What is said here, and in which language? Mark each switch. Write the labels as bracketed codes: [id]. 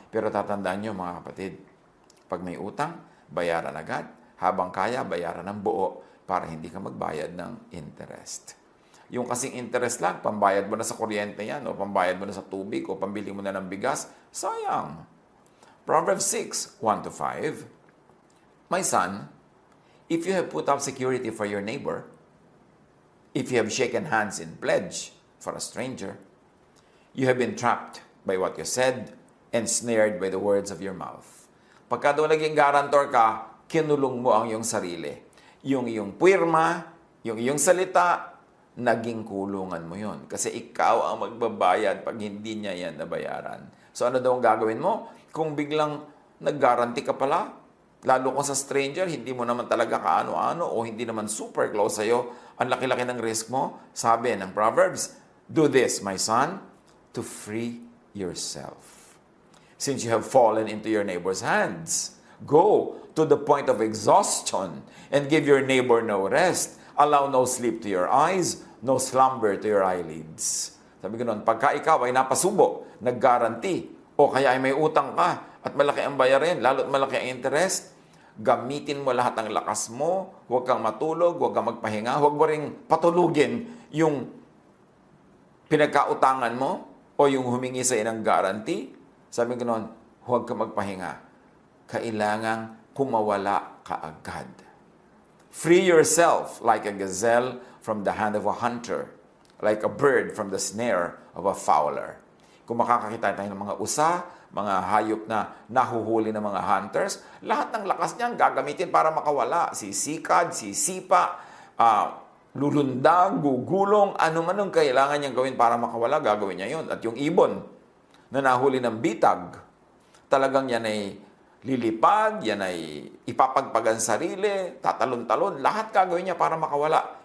[tl] Pero tatandaan nyo, mga kapatid, pag may utang, bayaran agad. Habang kaya, bayaran ng buo para hindi ka magbayad ng interest. Yung kasing interest lang, pambayad mo na sa kuryente yan, o pambayad mo na sa tubig, o pambili mo na ng bigas, sayang. [en] Proverbs 6:1-5, my son, if you have put up security for your neighbor, if you have shaken hands in pledge for a stranger, You have been trapped by what you said and snared by the words of your mouth. [tl] Pagka daw naging guarantor ka, kinulong mo ang iyong sarili. Yung iyong puwirma, yung iyong salita, naging kulungan mo yon. Kasi ikaw ang magbabayad pag hindi niya yan nabayaran. So ano daw ang gagawin mo? Kung biglang nag-guarantee ka pala, lalo kung sa stranger, hindi mo naman talaga kaano-ano o hindi naman super close sa'yo, ang laki-laki ng risk mo, sabi ng Proverbs, [en] do this, my son, to free yourself. Since you have fallen into your neighbor's hands, go to the point of exhaustion and give your neighbor no rest. Allow no sleep to your eyes, no slumber to your eyelids. [tl] Sabi ko noon, pagka ikaw ay napasubo, nag-guarantee, o kaya ay may utang ka, at malaki ang bayarin, lalo't malaki ang interest, gamitin mo lahat ng lakas mo, huwag kang matulog, huwag kang magpahinga, huwag mo ring patulugin yung pinagkautangan mo o yung humingi sa ng guarantee. Sabi ko noon, huwag kang magpahinga. Kailangang kumawala ka agad. [en] Free yourself like a gazelle from the hand of a hunter, like a bird from the snare of a fowler. [tl] Kung makakakita tayo ng mga usa, mga hayop na nahuhuli ng mga hunters, lahat ng lakas niyan gagamitin para makawala. Sisikad, sisipa, lulundag, gugulong, ano man ang kailangan niyang gawin para makawala, gagawin niya yun. At yung ibon na nahuli ng bitag, talagang yan ay lilipad, yan ay ipapagpagan sarili, tatalon-talon, lahat gagawin niya para makawala.